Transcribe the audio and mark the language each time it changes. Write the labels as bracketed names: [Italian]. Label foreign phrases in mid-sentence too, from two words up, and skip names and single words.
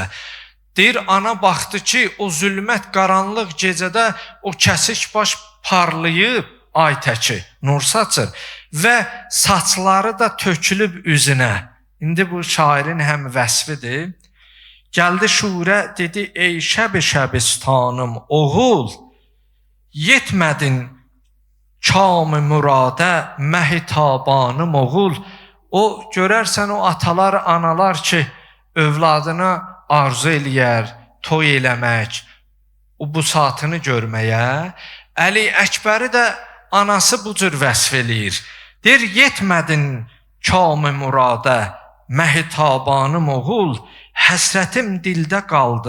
[Azerbaijani] Deyir, ana baxdı ki, o zülmət qaranlıq gecədə o kəsik baş parlayıb, ay təki, nur saçır və saçları da tökülüb üzünə. İndi bu şairin həm vəsfidir. Gəldi şurə, dedi, ey şəbi-şəbistanım oğul, yetmədin kam-ı muradə məhitabanım oğul. O, görərsən o atalar, analar ki, övladına arzu eləyər, toy eləmək, o bu saatını görməyə. Əli Əkbəri də anası bu cür vəsf eləyir. Deyir, yetmədin kam-ı muradə məhitabanım oğul, həsrətim dildə qaldı.